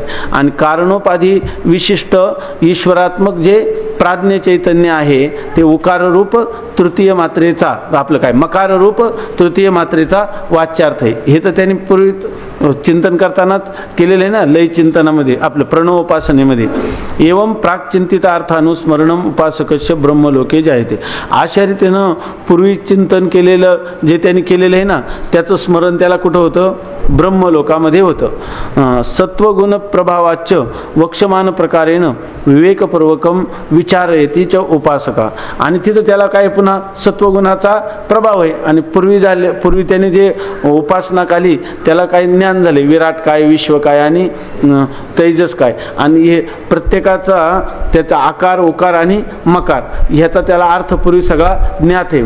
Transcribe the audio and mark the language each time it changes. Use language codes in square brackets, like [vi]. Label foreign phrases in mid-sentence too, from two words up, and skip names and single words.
[mr] आणि कारणोपाधी विशिष्ट ईश्वरात्मक जे प्राज्ञ चैतन्य आहे ते उकाररूप तृतीय मात्रेचा आपलं काय मकाररूप तृतीय मात्रेचा वाच्यार्थ आहे. हे तर त्यांनी पूर्वी चिंतन करतानाच केलेलं आहे ना, लय चिंतनामध्ये आपलं प्रणवोपासनेमध्ये. [sa] एवं प्राकचिंतितार्थानुस्मरणम उपासकस्य ब्रह्मलोके जायते. [mr] अशा रीतीनं पूर्वी चिंतन केलेलं जे त्यांनी केलेलं आहे ना त्याचं स्मरण त्याला कुठं होतं, ब्रह्मलोकामध्ये होतं. [sa] सत्वगुण प्रभावाच्च वक्षमान प्रकारेण विवेकपूर्वकम विचारयती च उपासका. [mr] आणि तिथं त्याला काय पुन्हा सत्वगुणाचा प्रभाव आहे. आणि पूर्वी त्याने जे उपासना काली त्याला काय ज्ञान झाले, विराट काय, विश्व काय आणि तेजस काय, आणि हे प्रत्येकाचा त्याचा आकार उकार आणि मकार ह्याचा त्याला अर्थ पूर्वी सगळा ज्ञात आहे.